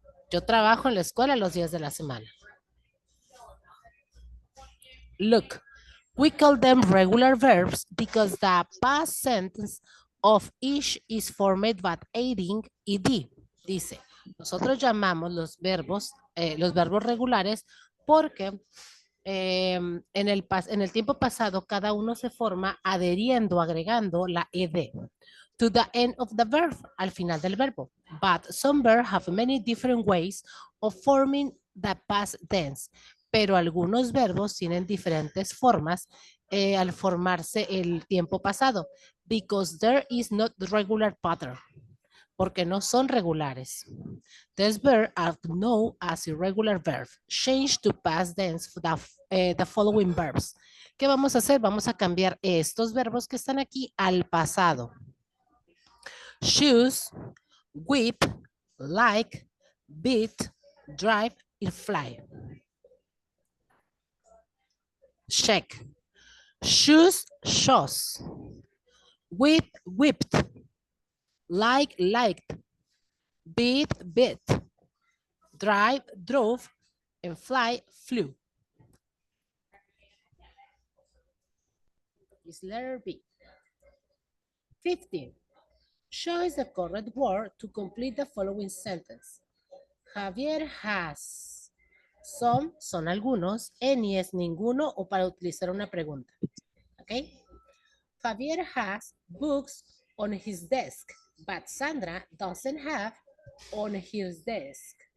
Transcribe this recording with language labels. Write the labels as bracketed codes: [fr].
[es] Yo trabajo en la escuela los días de la semana. [en] Look, we call them regular verbs because the past sentence of each is formed by adding ed. [es] Dice, nosotros llamamos los verbos regulares porque en el tiempo pasado cada uno se forma adheriendo, agregando la ed. [en] To the end of the verb, [es] al final del verbo. [en] But some verbs have many different ways of forming the past tense. [es] Pero algunos verbos tienen diferentes formas al formarse el tiempo pasado. [en] Because there is not regular pattern. [es] Porque no son regulares. [en] These verbs are known as irregular verbs. Change to past tense for the following verbs. [es] ¿Qué vamos a hacer? Vamos a cambiar estos verbos que están aquí al pasado. [en] Choose, whip, like, beat, drive y fly. check. Shoes, shows. Whip, whipped. Like, liked. Beat, bit. Drive, drove. And fly, flew. Is letter B. 15. Choose the correct word to complete the following sentence. Javier has. [es] Some son algunos, any es ninguno o para utilizar una pregunta. ¿Ok? [en] Javier has books on his desk, but Sandra doesn't have on his desk.